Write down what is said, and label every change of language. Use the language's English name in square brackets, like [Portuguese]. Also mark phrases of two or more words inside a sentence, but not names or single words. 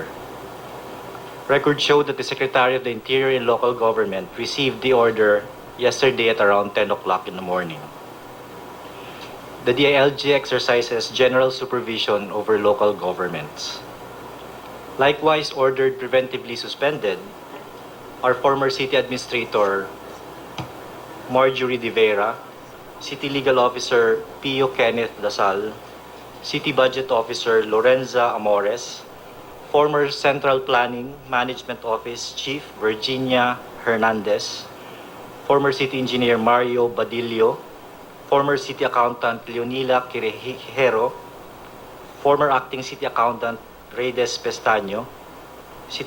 [English] Records show that the Secretary of the Interior and Local Government received the order yesterday at around 10 o'clock in the morning. The DILG exercises general supervision over local governments. Likewise ordered preventively suspended our former City Administrator Marjorie De Vera, City Legal Officer Pio Kenneth Dasal, City Budget Officer Lorenza Amores, former Central Planning Management Office Chief Virginia Hernandez, former City Engineer Mario Badillo, former City Accountant Leonila Quirejero, former Acting City Accountant Reyes Pestaño, City